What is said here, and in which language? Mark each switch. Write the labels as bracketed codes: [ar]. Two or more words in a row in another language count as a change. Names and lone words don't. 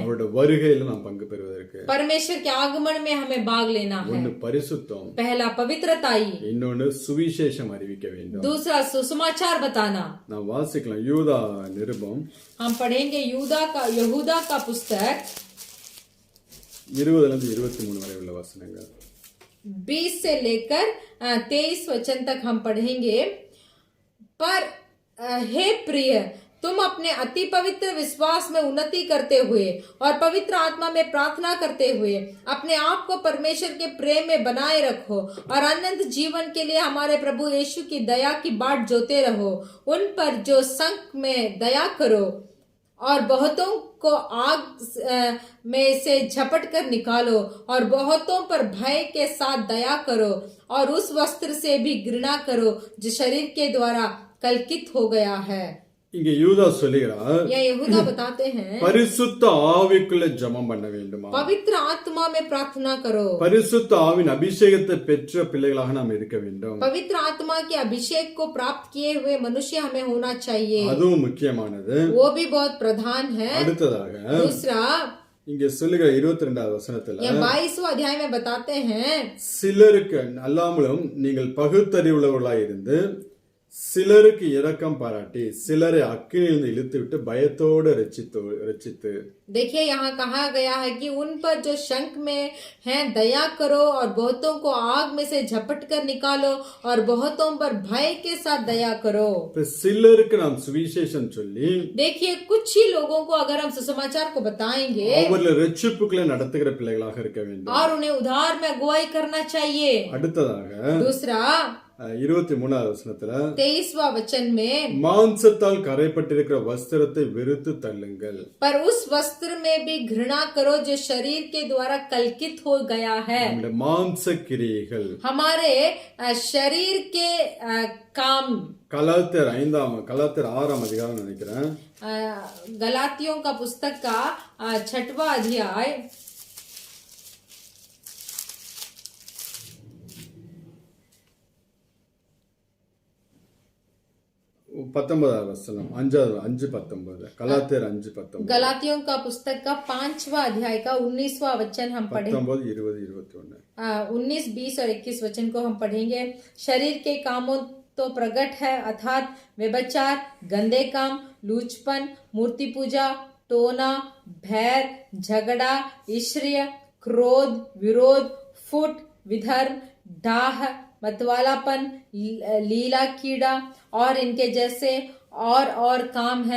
[ta] அவருடைய வருகையில நாம் பங்கு பெறுவதற்கு [hi] परमेश्वर के आगमन में हमें भाग लेना है. [ta] ஒன்னு பரிசுத்தம், [hi] पहला पवित्रताई, [ta] இன்னொன்னு சுவிசேஷம் அறிவிக்க வேண்டும். [hi] दूसरा सुसमाचार बताना. [ta] நாம் வாசிக்கலாம் யூதா நிருபம் [hi] हम पढ़ेंगे यहूदा का पुस्तक [ta] 20 லிருந்து 23 வரை உள்ள வசனங்கள். [hi] 20 से लेकर 23 वचन तक हम पढ़ेंगे. पर हे प्रिय, तुम अपने अति पवित्र विश्वास में उन्नति करते हुए और पवित्र आत्मा में प्रार्थना करते हुए अपने आप को परमेश्वर के प्रेम में बनाए रखो और अनंत जीवन के लिए हमारे प्रभु यीशु की दया की बाट जोते रहो. उन पर जो संक में दया करो और बहुतों को आग में से झपट कर निकालो और बहुतों पर भय के साथ दया करो और उस वस्त्र से भी घृणा करो जो शरीर के द्वारा कलंकित हो गया है. [ta] இங்க யூதா சொல்லுகிறார், [hi] यह यहूदा बताते हैं, [ta] பரிசுத்த ஆவிக்குள்ள ஜெபம் பண்ண வேண்டுமா, [hi] पवित्र आत्मा में प्रार्थना करो. [ta] பரிசுத்த ஆவின் அபிஷேகத்தை பெற்ற பிள்ளைகளாக நாம் இருக்க வேண்டும். [hi] पवित्र आत्मा के अभिषेक को प्राप्त किए हुए मनुष्य हमें होना चाहिए. [ta] அதுவும் முக்கியமானது. [hi] वो भी बहुत प्रधान है. [ta] அடுத்ததாக [hi] दूसरा, [ta] இங்க சொல்லுகிற 22வது வசனத்துல [hi] 22वां अध्याय में बताते हैं, [ta] சிலருக்கு அல்லாமலும் நீங்கள் பகுத்தறிவுள்ளவர்களாய் இருந்து சிலருக்கு இரக்கம் பாராட்டி சிலரை அக்கினியிலிருந்து இழுத்து விட்டு பயத்தோடு ரட்சித்து. [hi] देखिए यहाँ कहा गया है कि उन पर जो शंक में हैं दया करो और बहुतों को आग में से झपट कर निकालो और बहुतों पर भय के साथ दया करो. [ta] சிலருக்கு நாம் சுவிசேஷம் சொல்லி, [hi] देखिए कुछ ही लोगों को अगर हम सुसमाचार को बताएंगे [ta] அவர்களை ரட்சிப்புக்குள்ளே நடத்துகிற பிள்ளைகளாக இருக்க வேண்டும். [hi] और उन्हें उधार में अगुवाई करना चाहिए. [ta] அடுத்ததாக [hi] दूसरा [ta] 23வது வசனத்துல [hi] 23वां वचन में, [ta] மாம்சத்தால் கரைப்பட்டிருக்கிற வஸ்திரத்தை வெறுத்து தள்ளுங்கள். [hi] पर उस वस्त्र में भी घृणा करो जो शरीर के द्वारा कलंकित हो गया है. [ta] நம்முடைய மாம்ச கிரியைகள், [hi] हमारे शरीर के काम. [ta] கலாத்தியர் 6ஆம் அதிகாரம் நினைக்கிறேன், [hi] गलातियों का पुस्तक का 6वां अध्याय [ta] 19வது வசனம் 5:19. கலாத்தியர் 5:19. [hi] गलातियों का पुस्तक का 5वां अध्याय का 19वां वचन हम पढ़ें. 19, 20, 21. 19, 20 और 21 वचन को हम पढ़ेंगे. शरीर के कामों तो प्रकट है, अर्थात व्यभिचार, गंदे काम, लूचपन, मूर्ति पूजा, टोना, भैर, झगड़ा, ईर्ष्या, क्रोध, विरोध, फुट, विधर्म, डाह, मतवालापन, लीला कीड़ा और इनके जैसे और काम है.